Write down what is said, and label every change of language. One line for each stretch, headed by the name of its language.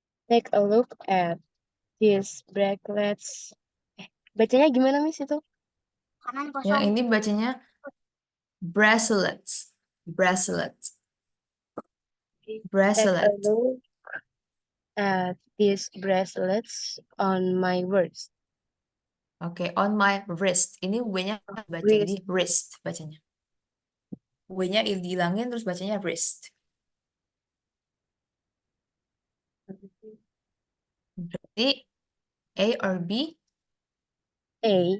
English: Take a look at these bracelets.
Indonesian: Bacanya gimana, Miss, itu? yang ini bacanya bracelets.
English: Bracelets. Take a Bracelet. look at these bracelets on my wrist. Oke, on my wrist.
Indonesian: Ini W-nya baca, jadi wrist bacanya. W-nya dihilangin terus bacanya wrist. Berarti A or B?
English: A.